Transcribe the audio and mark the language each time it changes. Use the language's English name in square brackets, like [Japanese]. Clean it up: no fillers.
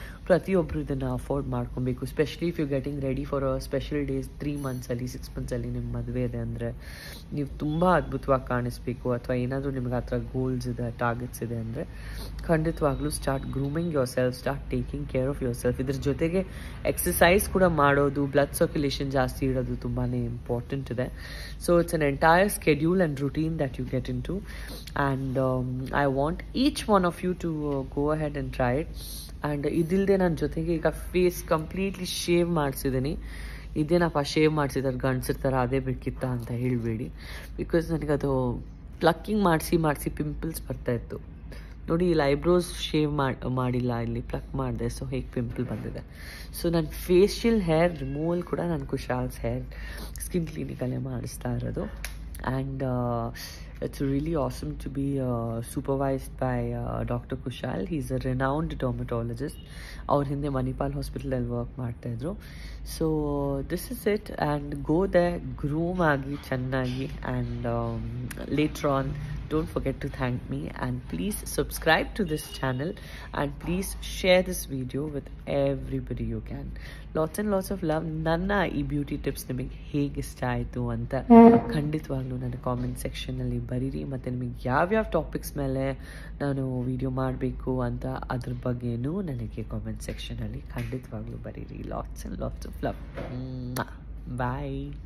[Kannada] ಪ್ರತಿಯೊಬ್ಬರು ಇದನ್ನು ಅಫೋರ್ಡ್ ಮಾಡ್ಕೊಬೇಕು. [English] specially if you getting ready for a special days [Kannada] 3 ಮಂತ್ಸಲ್ಲಿ 6 ಮಂತ್ಸಲ್ಲಿ ನಿಮ್ಮ ಮದುವೆ ಇದೆ ಅಂದರೆ ನೀವು ತುಂಬ ಅದ್ಭುತವಾಗಿ ಕಾಣಿಸ್ಬೇಕು, ಅಥವಾ ಏನಾದರೂ ನಿಮ್ಗೆ ಆ ಥರ ಗೋಲ್ಸ್ ಇದೆ, ಟಾರ್ಗೆಟ್ಸ್ ಇದೆ ಅಂದರೆ ಖಂಡಿತವಾಗ್ಲೂ [English] start grooming yourself, [Kannada] start taking care of your self. ಇದ್ರ ಜೊತೆಗೆ ಎಕ್ಸಸೈಸ್ ಕೂಡ ಮಾಡೋದು, ಬ್ಲಡ್ ಸರ್ಕ್ಯುಲೇಷನ್ ಜಾಸ್ತಿ ಇಡೋದು ತುಂಬಾ ಇಂಪಾರ್ಟೆಂಟ್ ಇದೆ. [English] So it's an entire schedule and routine that you get into, and I want each one of you to go ahead and try it. [Kannada] And idilde nan jotege ಈಗ face completely shave ಮಾಡಿಸಿದ್ದೀನಿ. ಇದೇನಪ್ಪ shave ಮಾಡಿಸಿದ್ರೆ ಗಂಡಸಿರ್ತಾರೆ ಅದೇ ಬೇಕಿತ್ತ ಅಂತ ಹೇಳಬೇಡಿ. Because ನನಗದು plucking ಮಾಡಿಸಿ pimples ಬರ್ತಾಯಿತ್ತು ನೋಡಿ. ಇಲ್ಲಿ ಐಬ್ರೋಸ್ ಶೇವ್ ಮಾಡಿಲ್ಲ, ಇಲ್ಲಿ ಪ್ಲಕ್ ಮಾಡಿದೆ, ಸೊ ಹೇಗೆ ಪಿಂಪಲ್ ಬಂದಿದೆ. ಸೊ ನನ್ನ ಫೇಶಿಯಲ್ ಹೇರ್ ರಿಮೂವಲ್ ಕೂಡ ನಾನು ಕುಶಾಲ್ಸ್ ಹೇರ್ ಸ್ಕಿನ್ ಕ್ಲಿನಿಕಲ್ಲೇ ಮಾಡಿಸ್ತಾ ಇರೋದು. [English] And it's really awesome to be supervised by doctor Kushal. He is a renowned dermatologist. [Kannada] ಅವ್ರ ಹಿಂದೆ ಮಣಿಪಾಲ್ ಹಾಸ್ಪಿಟಲಲ್ಲಿ ವರ್ಕ್ ಮಾಡ್ತಾಯಿದ್ರು. [English] So this is it. And go there, [Kannada] groom ಆಗಿ ಚೆನ್ನಾಗಿ. [English] And later on don't forget to thank me, and please subscribe to this channel, and please share this video with everybody you can. Lots and lots of love. [Kannada] Nanna ee beauty tips nimage hege ishta aitu anta ಖಂಡಿತವಾಗ್ಲೂ ನನ್ನ comment ಸೆಕ್ಷನಲ್ಲಿ ಬರೀರಿ. ಮತ್ತು ನಿಮಗೆ ಯಾವ್ಯಾವ topics ಮೇಲೆ ನಾನು video ಮಾಡಬೇಕು ಅಂತ ಅದ್ರ ಬಗ್ಗೆನೂ ನನಗೆ ಕಾಮೆಂಟ್ ಸೆಕ್ಷನಲ್ಲಿ ಖಂಡಿತವಾಗ್ಲೂ ಬರೀರಿ. [English] Lots and lots of love. Bye.